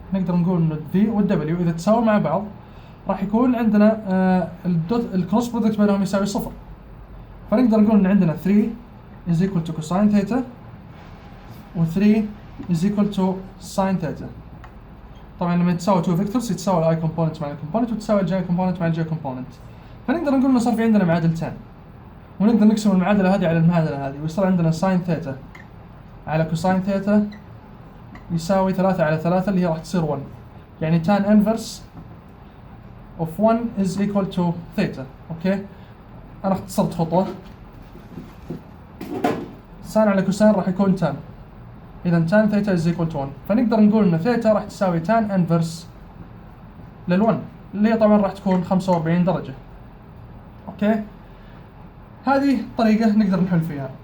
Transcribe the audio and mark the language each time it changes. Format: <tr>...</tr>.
<ar>نقدر نقول ان ال v وال w اذا تساووا مع بعض راح يكون عندنا الكروس برودكت بينهم يساوي صفر. فنقدر نقول ان عندنا</ar> <en>3 is equal to cosine theta</en> <ar>و</ar> <en>3 is equal to sin theta.</en> <ar>طبعا لما تساوي two vectors يتساوي الاي component مع الكومبوننت وتساوي الجي component مع الجي component. فنقدر نقول انه صار في عندنا معادلتين، ونقدر نقسم المعادلة هذه على المعادلة هذه ويصير عندنا sin theta على cosine theta يساوي 3 على 3 اللي هي راح تصير 1.</ar> <en>يعني tan inverse of 1 is equal to theta.</en> <ar>اوكي، انا اختصرت خطوة. ساين على كوساين راح يكون tan، اذا</ar> <en>tan theta is equal to 1.</en> <ar>فنقدر نقول ان theta راح تساوي tan inverse لل1 اللي هي طبعا راح تكون 45 درجة. اوكي، هذه طريقة نقدر نحل فيها.</ar>